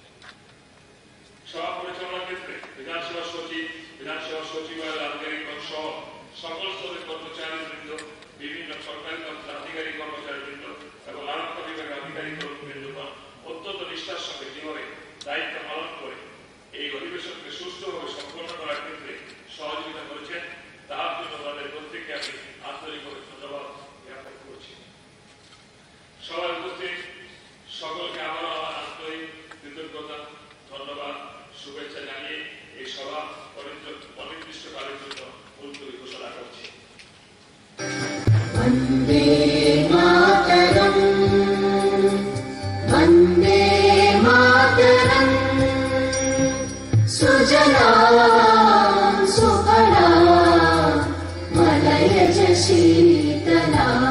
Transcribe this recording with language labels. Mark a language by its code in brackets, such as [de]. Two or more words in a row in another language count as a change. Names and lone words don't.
[bn] সভা পরিচালনার ক্ষেত্রে বিধানসভা সচিবালয়ের আধিকারিকগণ সহ সকল স্তরের কর্মচারীবৃন্দ, বিভিন্ন সরকারি দপ্তরের আধিকারিক কর্মচারীবৃন্দ এবং আরক্ষা বিভাগের আধিকারিক কর্মীবৃন্দগণ অত্যন্ত নিষ্ঠার সঙ্গে যেভাবে দায়িত্ব পালন করে এই অধিবেশনকে সুষ্ঠুভাবে সম্পন্ন করার ক্ষেত্রে সহযোগিতা করেছেন তার জন্য তাদের প্রত্যেককে আমি আন্তরিকভাবে ধন্যবাদ জ্ঞাপন করছি। সভায় উপস্থিত সকলকে আবারও আমার আন্তরিক কৃতজ্ঞতা, ধন্যবাদ, শুভেচ্ছা জানিয়ে এই সভা অনির্দিষ্টকালের জন্য মুলতবি ঘোষণা করছি। [sa] वन्दे मातरम् वन्दे मातरम् सुजलां सुफलां मलयज शीतला